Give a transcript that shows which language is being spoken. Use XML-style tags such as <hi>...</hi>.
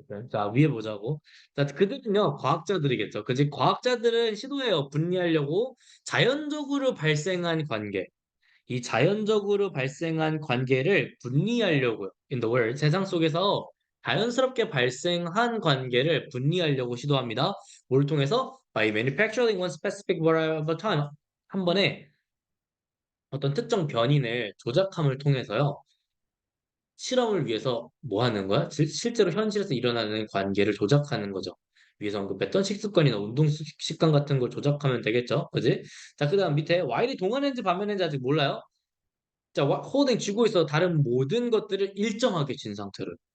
<ko>자, 위에 보자고. 자, 그들은요, 과학자들이겠죠. 그지? 과학자들은 시도해요. 분리하려고 자연적으로 발생한 관계. 이 자연적으로 발생한 관계를 분리하려고요.</ko> <en>In the world,</en> <ko>세상 속에서 자연스럽게 발생한 관계를 분리하려고 시도합니다. 뭘 통해서?</ko> <en>By manufacturing one specific variable time.</en> <ko>한 번에 어떤 특정 변인을 조작함을 통해서요. 실험을 위해서 뭐 하는 거야? 실제로 현실에서 일어나는 관계를 조작하는 거죠. 위에서 언급했던 식습관이나 운동 습관 같은 걸 조작하면 되겠죠. 그지? 자, 그 다음 밑에 while이 동안인지 반면인지 아직 몰라요. 자, holding 쥐고 있어 다른 모든 것들을 일정하게 쥔 상태로.</ko>